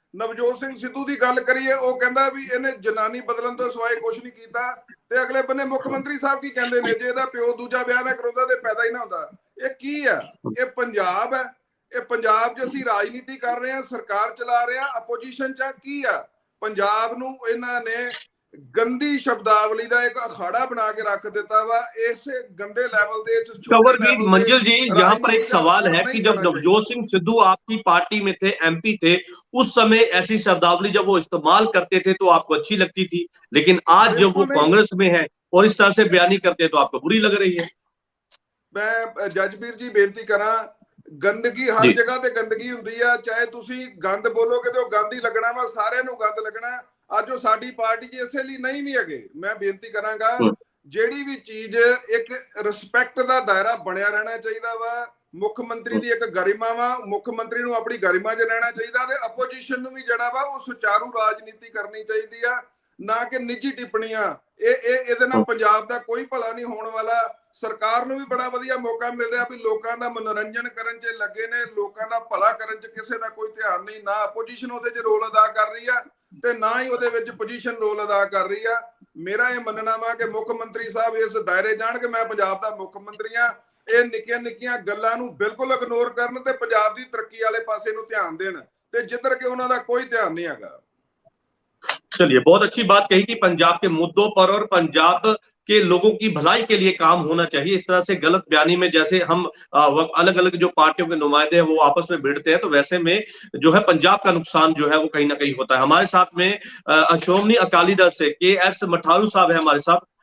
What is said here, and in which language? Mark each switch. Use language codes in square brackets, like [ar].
[pa] ਨਵਜੋਤ ਸਿੰਘ ਸਿੱਧੂ ਦੀ ਗੱਲ ਕਰੀਏ, ਉਹ ਕਹਿੰਦਾ ਵੀ ਇਹਨੇ ਜਨਾਨੀ ਬਦਲਣ ਤੋਂ ਸਿਵਾਏ ਕੁਝ ਨਹੀਂ ਕੀਤਾ, ਤੇ ਅਗਲੇ ਬੰਨੇ ਮੁੱਖ ਮੰਤਰੀ ਸਾਹਿਬ ਕੀ ਕਹਿੰਦੇ ਨੇ, ਜੇ ਇਹਦਾ ਪਿਓ ਦੂਜਾ ਵਿਆਹ ਨਾ ਕਰਾਉਂਦਾ ਤੇ ਪੈਦਾ ਹੀ ਨਾ ਹੁੰਦਾ। ਇਹ ਕੀ ਆ? ਇਹ ਪੰਜਾਬ ਹੈ। ਇਹ ਪੰਜਾਬ 'ਚ ਅਸੀਂ ਰਾਜਨੀਤੀ ਕਰ ਰਹੇ ਹਾਂ, ਸਰਕਾਰ ਚਲਾ ਰਹੇ ਹਾਂ, ਆਪੋਜੀਸ਼ਨ 'ਚ ਕੀ ਆ? ਪੰਜਾਬ ਨੂੰ ਇਹਨਾਂ ਨੇ [hi] गंदी शब्दावली का एक अखाड़ा बना के रख देता हुआ, ऐसे गंदे लेवल पे। कंवरजीत मंजिल जी, यहाँ पर एक सवाल है कि जब नवजोत सिंह सिद्धू आपकी पार्टी में थे, एमपी थे, उस समय ऐसी शब्दावली जब वो इस्तेमाल करते थे तो आपको अच्छी लगती थी, लेकिन आज जब वो कांग्रेस में है और इस तरह से बयानी करते हैं तो आपको बुरी लग रही है। [pa] मैं जजबीर जी बेनती करा, गंदगी हर जगह ते गंदगी हुंदी है, चाहे तुसी गंद बोलोगे तो गंद ही लगना वा, सारे नूं गंद लगना। ਅੱਜ ਉਹ ਸਾਡੀ ਪਾਰਟੀ 'ਚ ਇਸੇ ਲਈ ਨਹੀਂ ਵੀ ਹੈਗੇ। ਮੈਂ ਬੇਨਤੀ ਕਰਾਂਗਾ, ਜਿਹੜੀ ਵੀ ਚੀਜ਼, ਇੱਕ ਰਿਸਪੈਕਟ ਦਾ ਦਾਇਰਾ ਬਣਿਆ ਰਹਿਣਾ ਚਾਹੀਦਾ ਵਾ। ਮੁੱਖ ਮੰਤਰੀ ਦੀ ਇੱਕ ਗਰਿਮਾ ਵਾ, ਮੁੱਖ ਮੰਤਰੀ ਨੂੰ ਆਪਣੀ ਗਰਿਮਾ 'ਚ ਰਹਿਣਾ ਚਾਹੀਦਾ, ਤੇ ਆਪੋਜੀਸ਼ਨ ਨੂੰ ਵੀ ਜਿਹੜਾ ਵਾ ਉਹ ਸੁਚਾਰੂ ਰਾਜਨੀਤੀ ਕਰਨੀ ਚਾਹੀਦੀ ਆ, ਨਾ ਕਿ ਨਿੱਜੀ ਟਿੱਪਣੀਆਂ। ਇਹਦੇ ਨਾਲ ਪੰਜਾਬ ਦਾ ਕੋਈ ਭਲਾ ਨਹੀਂ ਹੋਣ ਵਾਲਾ। ਸਰਕਾਰ ਨੂੰ ਵੀ ਬੜਾ ਵਧੀਆ ਮੌਕਾ ਮਿਲ ਰਿਹਾ ਵੀ ਲੋਕਾਂ ਦਾ ਮਨੋਰੰਜਨ ਕਰਨ 'ਚ ਲੱਗੇ ਨੇ, ਲੋਕਾਂ ਦਾ ਭਲਾ ਕਰਨ 'ਚ ਕਿਸੇ ਦਾ ਕੋਈ ਧਿਆਨ ਨਹੀਂ। ਨਾ ਆਪੋਜੀਸ਼ਨ ਉਹਦੇ 'ਚ ਰੋਲ ਅਦਾ ਕਰ ਰਹੀ ਆ, ਤੇ ਨਾ ਹੀ ਉਹਦੇ ਵਿੱਚ ਪੋਜੀਸ਼ਨ ਰੋਲ ਅਦਾ ਕਰ ਰਹੀ ਆ। ਮੇਰਾ ਇਹ ਮੰਨਣਾ ਵਾ ਕਿ ਮੁੱਖ ਮੰਤਰੀ ਸਾਹਿਬ ਇਸ ਦਾਇਰੇ ਜਾਣ ਕਿ ਮੈਂ ਪੰਜਾਬ ਦਾ ਮੁੱਖ ਮੰਤਰੀ ਆ, ਇਹ ਨਿੱਕੀਆਂ ਨਿੱਕੀਆਂ ਗੱਲਾਂ ਨੂੰ ਬਿਲਕੁਲ ਇਗਨੋਰ ਕਰਨ ਤੇ ਪੰਜਾਬ ਦੀ ਤਰੱਕੀ ਵਾਲੇ ਪਾਸੇ ਨੂੰ ਧਿਆਨ ਦੇਣ, ਤੇ ਜਿੱਧਰ ਕਿ ਉਹਨਾਂ ਦਾ ਕੋਈ ਧਿਆਨ नहीं ਹੈਗਾ। [hi] चलिए, बहुत अच्छी बात कही कि पंजाब के मुद्दों पर और पंजाब के लोगों की भलाई के लिए काम होना चाहिए। इस तरह से गलत बयानी में जैसे हम अलग अलग जो पार्टियों के नुमाइंदे हैं वो आपस में भिड़ते हैं, तो वैसे में जो है पंजाब का नुकसान जो है वो कहीं ना कहीं होता है। हमारे साथ में श्रोमणी अकाली दल से KS मठारू साहब है हमारे साथ।